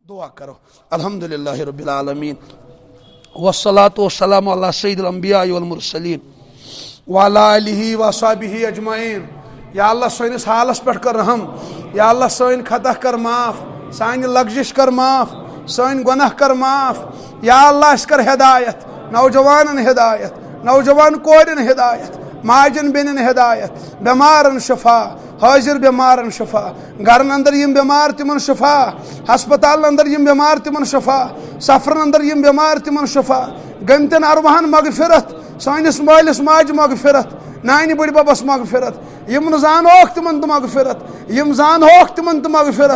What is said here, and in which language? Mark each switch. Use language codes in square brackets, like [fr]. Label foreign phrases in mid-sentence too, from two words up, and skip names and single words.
[ur] دعا کرو. [ar] الحمدللہ رب العالمین والصلاة والسلام علی سید الانبیاء والمرسلین وعلی آلہ وصحبہ اجمعین. [ks] یا اللہ سٲنِس حالس پٮ۪ٹھ کر رحم. یا اللہ سٲنۍ خطا کر معاف, سانہِ لغزش کر معاف, سٲنۍ گۄناہ کر معاف. یا اللہ اَسہِ کر ہدایت, نوجوانن ہدایت, نوجوان کورٮ۪ن ہدایت, ماجن بیٚنٮ۪ن ہدایت, بٮ۪مارن شفا, حٲضِر بٮ۪مارن شفا, گرن اندر یِم بٮ۪مار تِمن شفا, ہسپتالن اندر یِم بٮ۪مار تِمن شفا, سفرن اندر یِم بٮ۪مار تِمن شفا, گٔمتٮ۪ن ارواحن مغفرت, سٲنِس مٲلِس ماجہِ مغفرت, نانہِ بٕڈِ ببس مغفرت, یِم نہٕ زانہوکھ تِمن تہِ مغفرت, یِم زانہوکھ تِمن تہِ مغفرت.